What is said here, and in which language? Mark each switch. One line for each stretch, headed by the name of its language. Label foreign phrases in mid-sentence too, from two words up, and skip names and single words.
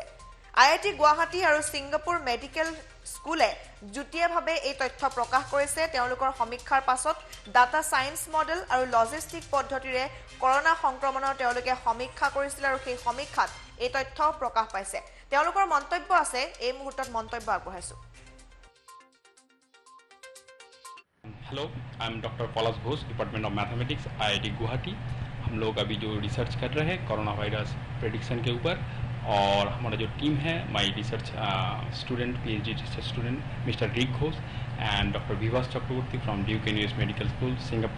Assamese: IIT গুৱাহাটী আৰু ছিংগাপুৰ মেডিকেল স্কুলে যুটীয়াভাৱে এই তথ্য প্ৰকাশ কৰিছে। তেওঁলোকৰ সমীক্ষাৰ পাছত
English: data science model
Assamese: আৰু লজিষ্টিক পদ্ধতিৰে কৰোনা সংক্ৰমণৰ তেওঁলোকে সমীক্ষা কৰিছিল আৰু সেই সমীক্ষাত এই তথ্য প্ৰকাশ পাইছে। তেওঁলোকৰ মন্তব্য আছে, এই মুহূৰ্তত মন্তব্য আগবঢ়াইছো।
English: Hello, I am Doctor Palash Ghosh, Department of Mathematics, IIT Guwahati.
Hindi: हम लोग अभी जो रिसर्च कर रहे हैं
English: corona virus prediction
Hindi: के ऊपर, और हमारा जो टीम है
English: my research student PhD research student Mister Rik Ghosh and Doctor Vivas Chakraborty from Duke University Medical School Singapore.